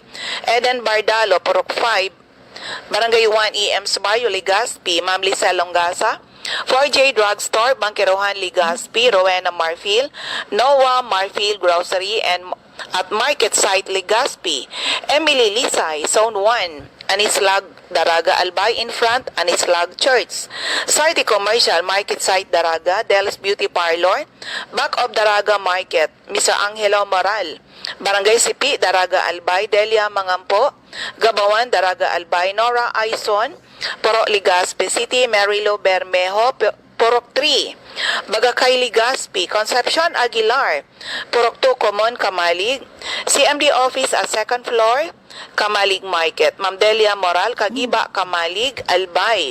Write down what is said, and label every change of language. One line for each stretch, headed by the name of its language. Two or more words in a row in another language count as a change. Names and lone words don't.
English: Eden Bardalo, Purok 5, Barangay 1 EM's Bayo, Legazpi. Ma'am Lisa Longasa, 4J Drugstore, Bangkirohan, Legazpi. Rowena Marfil, Noah Marfil Grocery and at Market Site, Legazpi. Emily Lisay, Zone 1, Anislag Daraga Albay in front, Anislag Church. Site Commercial Market Site Daraga, Del's Beauty Parlor, back of Daraga Market, Mr. Angelo Moral. Barangay Sipi, Daraga Albay, Delia Mangampo, Gabawan, Daraga Albay, Nora Aison, Poro Legazpi City, Marilo Bermejo, Purok 3, Bagakay Legazpi, Concepcion Aguilar, Purok 2, Common Kamalig, CMD Office at second floor, Kamalig Market, Ma'am Delia Moral, Kagiba, Kamalig, Albay.